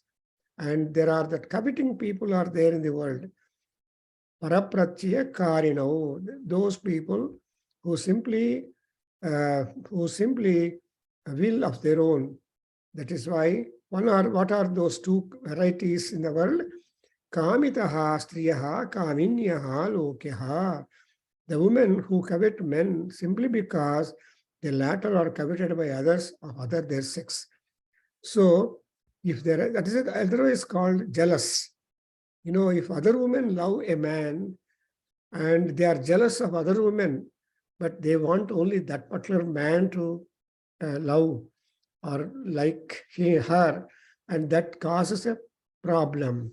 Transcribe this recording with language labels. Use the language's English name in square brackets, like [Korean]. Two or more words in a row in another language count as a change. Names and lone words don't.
[English] And there are that coveting people are there in the world. [Sanskrit] Parapratyaya Karinau, [English] those people who simply will of their own. That is why what are those two varieties in the world? [Sanskrit] Kamitaha striyaha kaminyaha lokyaha. [English] The women who covet men simply because the latter are coveted by others of their sex. So if there, that is otherwise called jealous. You know, if other women love a man and they are jealous of other women, but they want only that particular man to love or like her, and that causes a problem.